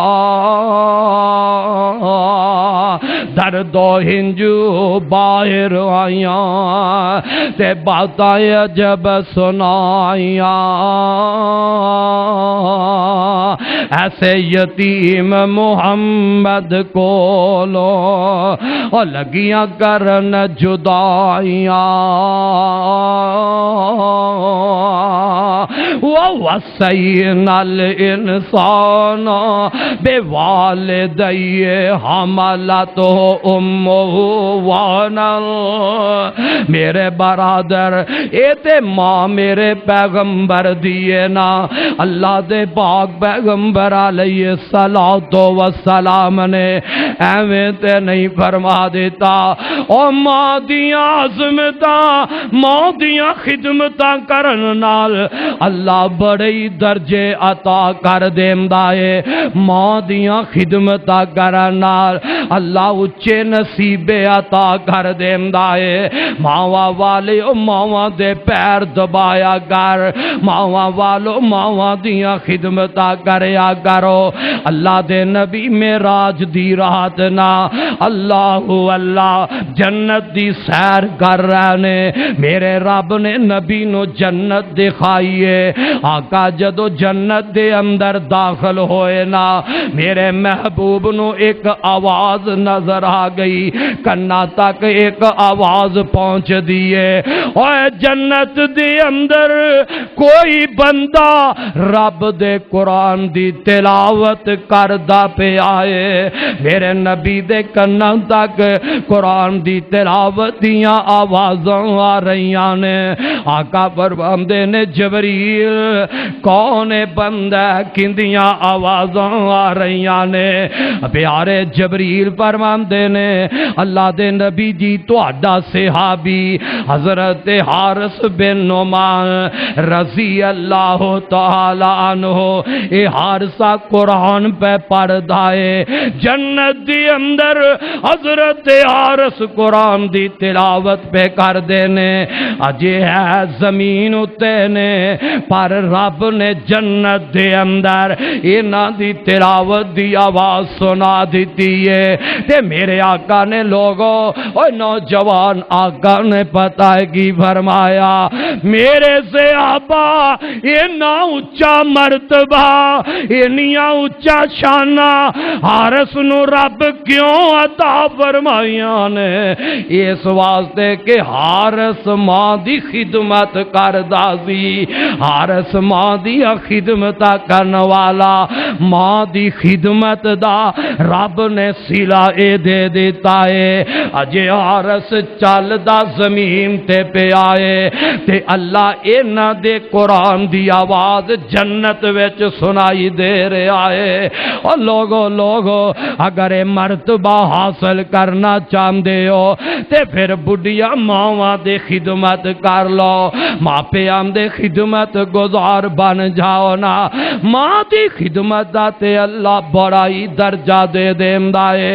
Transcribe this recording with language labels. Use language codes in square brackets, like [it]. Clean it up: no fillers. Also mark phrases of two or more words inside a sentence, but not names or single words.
[pa] درد و ہنجو باہر آئیاں تے باتاں عجب سنائیاں ایسے یتیم محمد کولو اور لگیاں کرن جدائیاں [ar] وَوَصَّيْنَا الْإِنسَانَ بِوَالِدَيْهِ حَمَلَتْهُ أُمُّهُ وَهْنًا [pa] میرے برادر اے تے ماں میرے پیغمبر دیے نا اللہ دے پاک پیغمبر علیہ السلام نے ایویں تے نہیں فرما دیتا او ماں دیاں عظمتاں ماں دیاں خدمتاں کرن نال اللہ بڑے درجے عطا کر دیندا ہے ماں دیاں خدمتاں کرن نال اللہ اچے نصیبے عطا کر دیندا ہے ماواں والے او ماواں دے پیر دبایا کر ماواں والو ماواں دیاں خدمتاں کریا کرو اللہ دے نبی معراج دی رات نا اللہ جنت دی سیر کر رہے نے میرے رب نے نبی نو جنت دکھائیے آقا جدو جنت دے اندر داخل ہوئے نا میرے محبوب نو ایک آواز نظر آ گئی کنا تک ایک آواز پہنچ دیئے اوے جنت دے اندر کوئی بندہ رب دے قرآن دی تلاوت کردہ پہ آئے میرے نبی دے کنا تک قرآن دی تلاوت دیاں آوازاں آ رہیاں نے آقا فرماندے نے جبریل کون بندہ کندیاں آوازاں آ رہیاں نے پیارے جبریل فرماندے نے اللہ دے نبی جی تہاڈا صحابی حضرت حارث بن نعمان رضی اللہ تعالی عنہ اے حارثہ قرآن پہ پڑھدا ہے جنت دی اندر حضرت حارث قرآن دی تلاوت پہ کر دینے اجے ہے زمین اتے نے پر رب نے جنت دے اندر اینا دی تلاوت دی آواز سنا دیتی ہے تے میرے آقا نے لوگوں اور نوجوان آقا نے پتہ ہے کی فرمایا میرے صحابہ اینا اچھا مرتبہ انیاں اچا شانہ حارس نو رب کیوں عطا فرمائیاں نے؟ اس واسطے کہ حارس ماں دی خدمت کردا سی، حارس ماں دی خدمت کرن والا، ماں دی خدمت دا رب نے صلہ اے دے دیتا ہے۔ اجے حارس چلدا زمین تے پہ آئے تے اللہ انہاں دے قرآن دی آواز جنت وچ سنائی دے رہا ہے۔ اور لوگو اگر اے مرتبہ حاصل کرنا چاہندے ہو تے پھر بڑھیا ماواں دے خدمت کر لو، ماپیاں دے خدمت گزار بن جاؤ نا۔ ماں دی خدمت دا تے اللہ بڑا ہی درجہ دے دیندا ہے۔